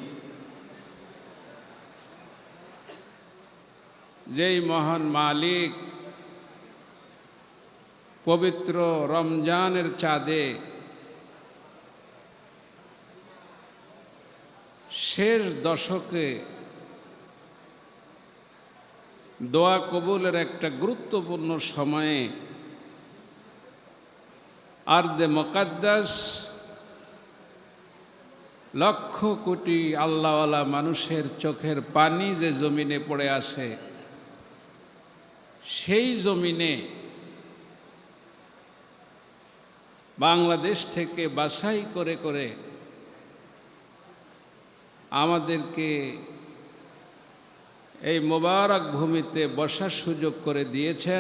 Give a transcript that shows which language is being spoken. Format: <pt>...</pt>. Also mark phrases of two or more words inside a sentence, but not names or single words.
<bn>যেই মহান মালিক পবিত্র রমজানের চাঁদে শেষ দশকে দোয়া কবুলের একটা গুরুত্বপূর্ণ সময়ে আরদে মুকাদ্দাস লক্ষ কোটি আল্লাহওয়ালা মানুষের চোখের পানি যে জমিনে পড়ে আসে, সেই জমিনে বাংলাদেশ থেকে বাছাই করে করে আমাদেরকে এই মোবারক ভূমিতে বসার সুযোগ করে দিয়েছেন।</bn>